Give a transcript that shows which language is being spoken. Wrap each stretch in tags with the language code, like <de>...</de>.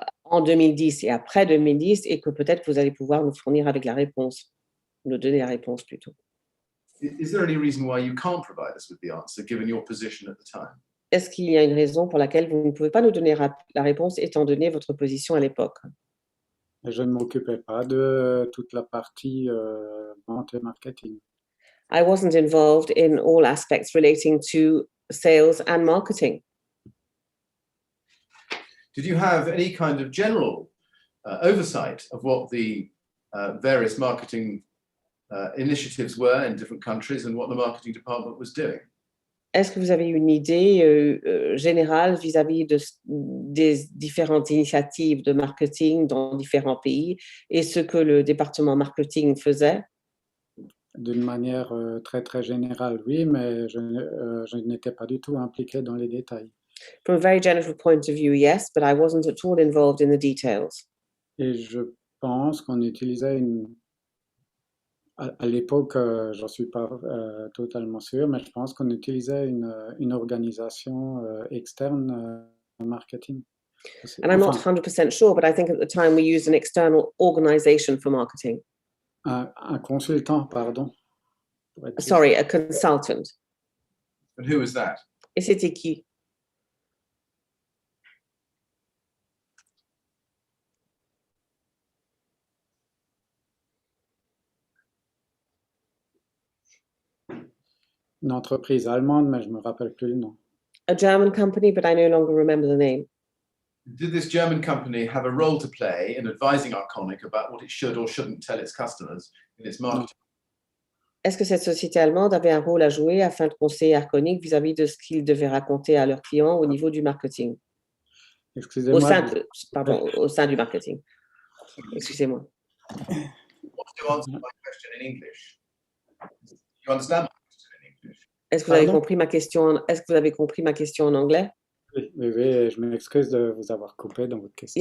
<fr>en 2010 et après 2010 et que peut-être vous allez pouvoir nous fournir avec la réponse, nous donner la réponse plutôt.</fr> <en>Is there any reason why you can't provide us with the answer, given your position at the time?</en> <fr>Est-ce qu'il y a une raison pour laquelle vous ne pouvez pas nous donner la réponse étant donné votre position à l'époque? Je ne m'occupais pas de toute la partie vente et marketing.</fr> <en>I wasn't involved in all aspects relating to sales and marketing. Did you have any kind of general oversight of what the various marketing initiatives were in different countries and what the marketing department was doing?</en> <fr>Est-ce que vous avez une idée générale vis-à-vis des différentes initiatives de marketing dans différents pays et ce que le département marketing faisait? D'une manière très très générale, oui, mais je n'étais pas du tout impliqué dans les détails.</fr> <en>From a very general point of view, yes, but I wasn't at all involved in the details.</en> <fr>Et je pense qu'on utilisait à l'époque, j'en suis pas totalement sûr, mais je pense qu'on utilisait une organisation externe marketing.</fr> <en>And I'm not 100% sure, but I think at the time we used an external organization for marketing.</en> <fr>Un consultant, pardon.</fr> <en>Sorry, a consultant. And who was that?</en> <fr>Et c'était qui? Une entreprise allemande, mais je me rappelle plus le nom.</fr> <en>A German company, but I no longer remember the name. Did this German company have a role to play in advising Arconic about what it should or shouldn't tell its customers in its marketing?</en> <fr>Est-ce que cette société allemande avait un rôle à jouer afin de conseiller Arconic vis-à-vis de ce qu'ils devaient raconter à leurs clients au niveau du marketing? Excusez-moi. Au sein du marketing. Excusez-moi.</fr> <en>What's to answer my question in English? You understand my question in English?</en> <fr>Est-ce que vous avez compris ma question? Est-ce que vous avez compris ma question en anglais? Oui, je m'excuse de vous avoir coupé dans votre question.</fr>